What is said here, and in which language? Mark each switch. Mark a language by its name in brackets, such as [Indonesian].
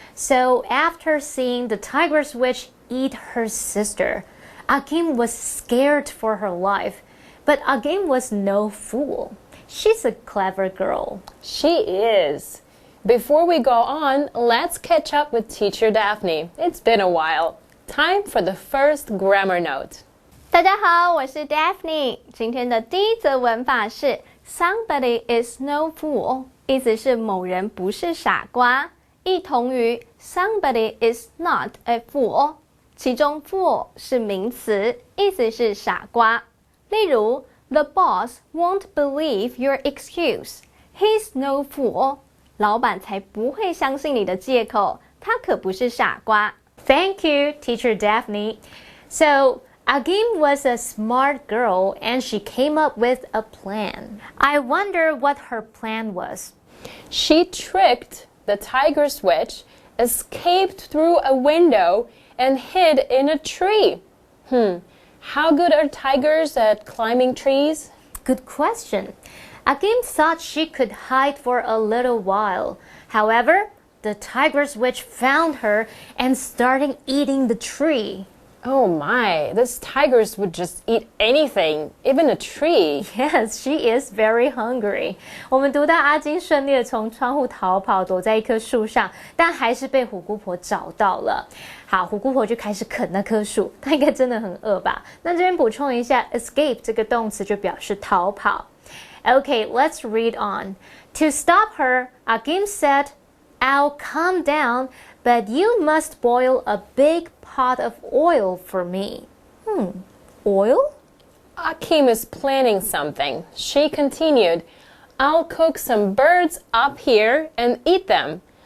[English] So after seeing the Tigress Witch eat her sister, Akim was scared for her life. But Akim was no fool. She's a clever girl. She is. Before we go on, let's catch up with Teacher Daphne. It's been a while. Time for the first grammar note. [Chinese] 大家好，我是 Daphne。今天的第一则文法是 [English] Somebody is no fool， [Chinese] 意思是某人不是傻瓜，异同于 [English] Somebody is not a fool。 [Chinese] 其中 fool 是名词，意思是傻瓜。例如 [English] The boss won't believe your excuse. He's no fool. [Chinese] 老板才不会相信你的借口，他可不是傻瓜。 [English] Thank you, Teacher Daphne. So, Agim was a smart girl and she came up with a plan. I wonder what her plan was. She tricked the tiger's witch, escaped through a window, and hid in a tree. How good are tigers at climbing trees? Good question. Agim thought she could hide for a little while. However, the tiger's witch found her and started eating the tree. Oh my, this tigers would just eat anything, even a tree. Yes, she is very hungry. [Chinese] 我们读到阿金顺利的从窗户逃跑，躲在一棵树上，但还是被虎姑婆找到了。好，虎姑婆就开始啃那棵树，她应该真的很饿吧？那这边补充一下 ，escape 这个动词就表示逃跑。 [English] Okay, let's read on. To stop her, Agim said, "I'll calm down, but you must boil a big pot of oil for me." Oil? Akim is planning something. She continued, I'll cook some birds up here and eat them.